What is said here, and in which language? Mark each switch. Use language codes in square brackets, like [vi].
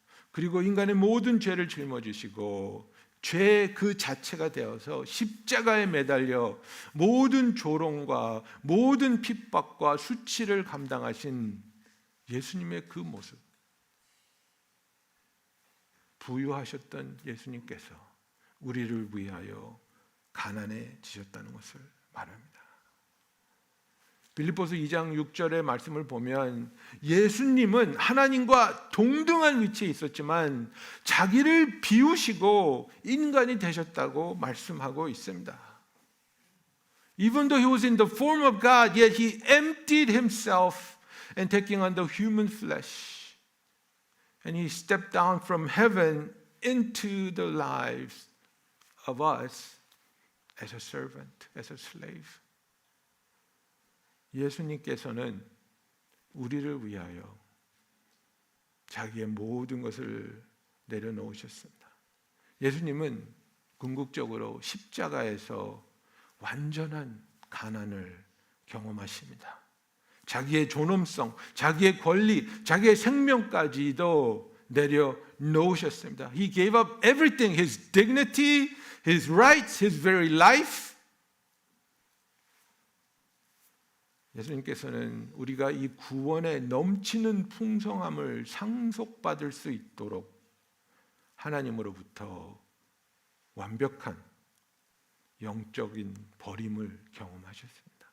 [ko] 그리고 인간의 모든 죄를 짊어지시고 죄 그 자체가 되어서 십자가에 매달려 모든 조롱과 모든 핍박과 수치를 감당하신 예수님의 그 모습, 부유하셨던 예수님께서 우리를 위하여 가난해지셨다는 것을 말합니다. 빌립보서 2장 6절의 말씀을 보면 예수님은 하나님과 동등한 위치에 있었지만 자기를 비우시고 인간이 되셨다고 말씀하고 있습니다. [en] Even though he was in the form of God, yet he emptied himself and taking on the human flesh. And he stepped down from heaven into the lives of us as a servant, as a slave. [ko] 예수님께서는 우리를 위하여 자기의 모든 것을 내려놓으셨습니다. 예수님은 궁극적으로 십자가에서 완전한 가난을 경험하십니다. 자기의 존엄성, 자기의 권리, 자기의 생명까지도 내려놓으셨습니다. [en] He gave up everything, his dignity, his rights, his very life. [ko] 예수님께서는 우리가 이 구원의 넘치는 풍성함을 상속받을 수 있도록 하나님으로부터 완벽한 영적인 버림을 경험하셨습니다.